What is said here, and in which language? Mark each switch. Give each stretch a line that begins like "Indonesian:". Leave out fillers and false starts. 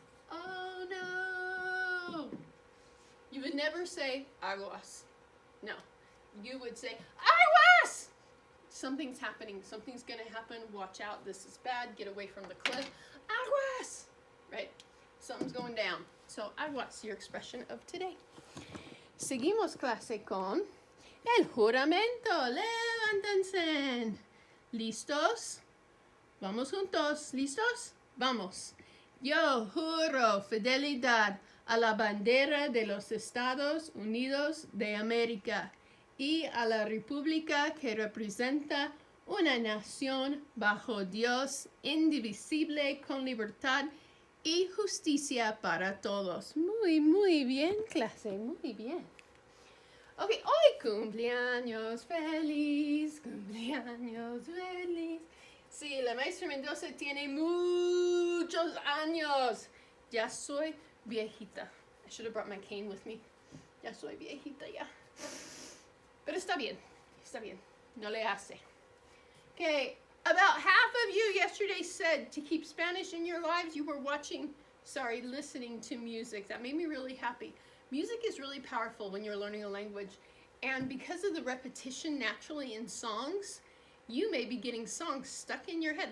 English: Oh no! You would never say, aguas. No. You would say, aguas! Something's happening. Something's going to happen. Watch out. This is bad. Get away from the cliff. Aguas! Right? Something's going down. So, aguas, your expression of today.
Spanish: Seguimos clase con el juramento. Levántense. ¿Listos? Vamos juntos. ¿Listos? Vamos. Yo juro fidelidad a la bandera de los Estados Unidos de América y a la república que representa una nación bajo Dios, indivisible, con libertad y justicia para todos. Muy bien, clase, muy bien. Ok, hoy cumpleaños feliz, cumpleaños feliz. Sí, la maestra Mendoza tiene muchos años. Ya soy viejita.
English: I should have brought my cane with me.
Spanish: Ya soy viejita ya. Pero está bien, no le hace.
English: Okay, about half of you yesterday said to keep Spanish in your lives, you were listening to music. That made me really happy. Music is really powerful when you're learning a language. And because of the repetition naturally in songs, you may be getting songs stuck in your head.